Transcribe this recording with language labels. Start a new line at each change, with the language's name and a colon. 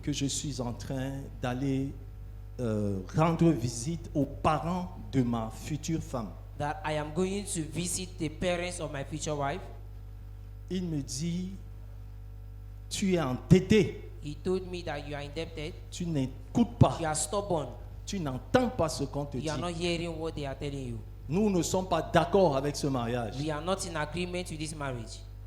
French: que je suis en train d'aller rendre visite aux parents de ma future femme.
English: that I am going to visit the parents of my future wife.
French: Il me dit, tu es entêté,
English: He told me that you are indebted,
French: tu n'écoutes pas,
English: you are stubborn,
French: tu n'entends pas ce qu'on te dit.
English: you are not hearing what they are telling you.
French: Nous ne sommes pas d'accord avec ce mariage.
English: We are not in agreement with this marriage.